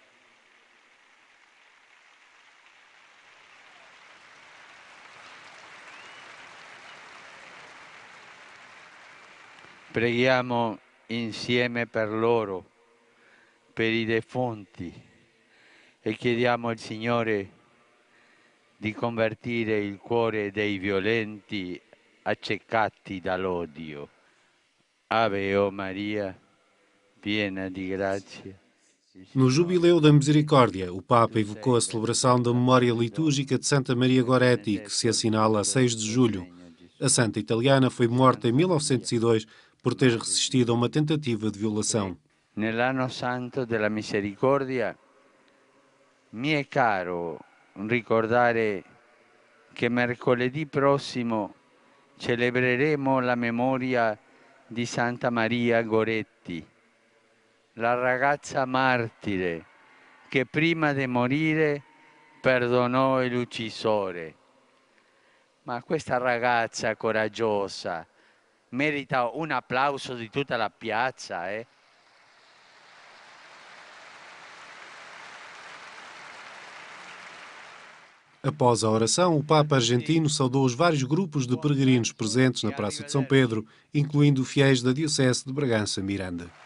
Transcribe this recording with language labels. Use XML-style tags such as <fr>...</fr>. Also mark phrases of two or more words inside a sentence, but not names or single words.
<it>Preghiamo insieme per loro, per i defunti e chiediamo al Signore di convertire il cuore dei violenti accecati dall'odio. Ave o Maria, piena di grazia.</it> <pt>No Jubileu da Misericórdia, o Papa evocou a celebração da memória litúrgica de Santa Maria Goretti, que se assinala a 6 de julho. A santa italiana foi morta em 1902 por ter resistido a uma tentativa de violação.</pt> <it>Nell'anno santo della misericordia mi è caro ricordare che mercoledì prossimo celebreremo la memoria di Santa Maria Goretti, la ragazza martire che prima di morire perdonò l'uccisore. Ma questa ragazza coraggiosa merita un applauso di tutta la piazza,</it> <pt>Após a oração, o Papa argentino saudou os vários grupos de peregrinos presentes na Praça de São Pedro, incluindo fiéis da Diocese de Bragança-Miranda.</pt>